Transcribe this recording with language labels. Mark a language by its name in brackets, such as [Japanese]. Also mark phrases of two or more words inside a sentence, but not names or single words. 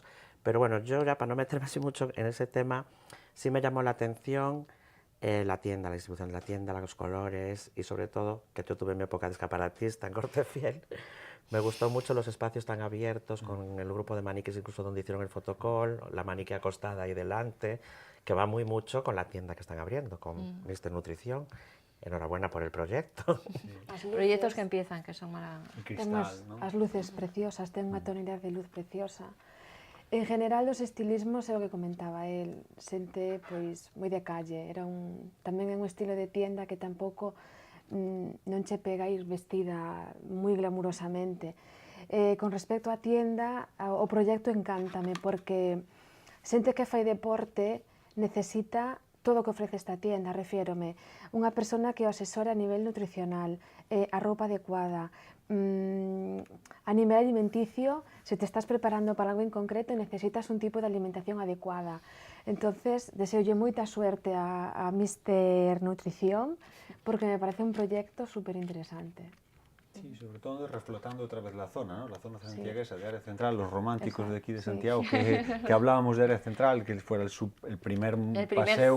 [Spanish] Pero bueno, yo ya para no meterme así mucho en ese tema, sí me llamó la atención la tienda, la distribución de la tienda, los colores, y sobre todo, que yo tuve mi época de escaparatista en Cortefiel, me gustó mucho los espacios tan abiertos, con el grupo de maniquís incluso donde hicieron el fotocall, la maniquí acostada ahí delante, que va muy mucho con la tienda que están abriendo, con Mister Nutrición. Enhorabuena por el proyecto. Sí. Proyectos que empiezan, que son maravillosas. [Galician] As luces preciosas, ten unha tonalidade de luz preciosa. En general, os estilismos é o que comentaba el, xente pois moi de calle, tamén é un estilo de tienda que tampouco non che pega ir vestida moi glamurosamente. Con respecto á tienda, o proxecto encántame porque xente que fai deporte necesita todo o que ofrece esta tienda, refiérome, unha persona que o asesora a nivel nutricional, a roupa adecuada, a nivel alimenticio, se te estás preparando para algo en concreto necesitas un tipo de alimentación adecuada. [Spanish] Entonces, [Galician] deseolle moita [Spanish] suerte a Mister Nutrición porque me parece un proyecto súper interesante. Sí, sobre todo reflotando otra vez la zona, ¿no? La zona santiaguesa de Área Central, los románticos de aquí de Santiago, que hablábamos de Área Central, que fuera el primer paseo,